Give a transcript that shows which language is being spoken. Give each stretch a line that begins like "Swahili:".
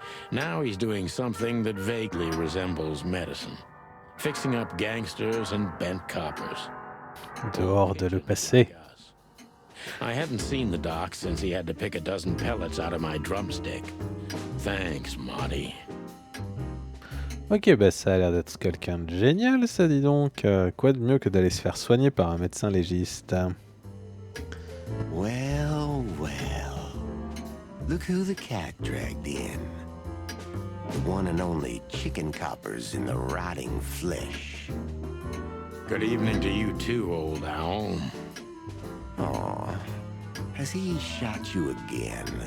English: Now he's doing something that vaguely resembles medicine, fixing up gangsters and bent coppers.
French: Dehors de le passé.
English: I hadn't seen the doc since he had to pick a dozen pellets out of my drumstick. Thanks, Marty.
French: Ok, bah ça a l'air d'être quelqu'un de génial, ça, dis donc. Quoi de mieux que d'aller se faire soigner par un médecin légiste?
English: Well, well. Look who the cat dragged in. The one and only chicken coppers in the rotting flesh. Good evening to you too, old owl. Aw, has he shot you again?